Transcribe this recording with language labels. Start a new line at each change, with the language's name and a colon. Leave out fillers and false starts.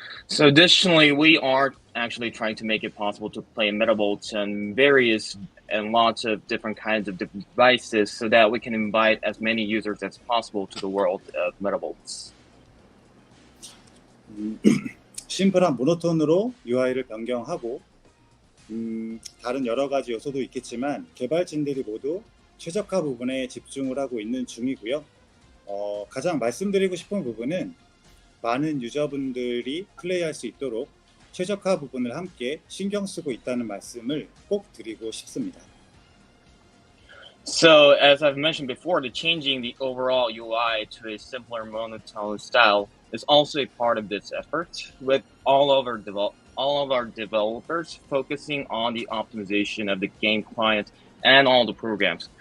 English: So additionally, we are actually trying to make it possible to play Metabolts on various and lots of different kinds of devices so that we can invite as many users as possible to the world of Metabolts.
Korean: 심플한 모노톤으로 UI를 변경하고 다른 여러 가지 요소도 있겠지만 개발진들이 모두 최적화 부분에 집중을 하고 있는 중이고요. 가장 말씀드리고 싶은 부분은 많은 유저분들이 플레이할 수 있도록 최적화 부분을 함께 신경 쓰고 있다는 말씀을 꼭 드리고 싶습니다.
English: So as I've mentioned before, the changing the overall UI to a simpler monotone style is also a part of this effort, with all of our developers focusing on the optimization of the game client and all the programs.